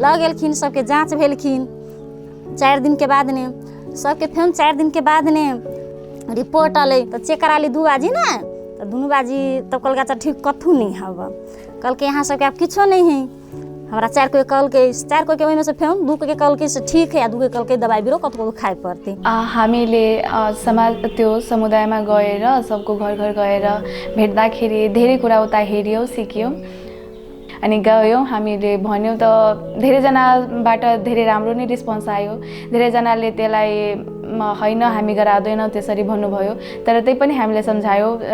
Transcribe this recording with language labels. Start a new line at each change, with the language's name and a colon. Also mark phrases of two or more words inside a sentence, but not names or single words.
Maithili: लऽ गेलखिन, सबके जाँच भेलखिन 4 दिन के बाद ने सबके फेर 4 दिन के बाद ने रिपोर्ट अलै तऽ चेक करा ली 2 बाजी ना, तऽ दुनू बाजी तब कहलकै अच्छा ठीक कथू नहीं हबे, कहलकै यहाँ सबके आब किछो नहीं है। हमरा 4 कोई कहलकै, 4 कोई के ओहिमे से फेर 2 के कहलकै से ठीक है, आ 2 के कहलकै दबाई बिरो कतको खाए पर्थे।
Nepali: हामीले समाज त्यो समुदायमा गएर सबको घर घर गएर भेट्दाखेरि धेरै कुरा उता हेर्यौं सिक्यौं अनि गयौं। हामीले भन्यौं त धेरैजनाबाट धेरै राम्रो नै रिस्पोन्स आयो। धेरैजनाले त्यसलाई हैन हामी गराउँदैनौँ त्यसरी भन्नुभयो, तर त्यही पनि हामीले सम्झायौं।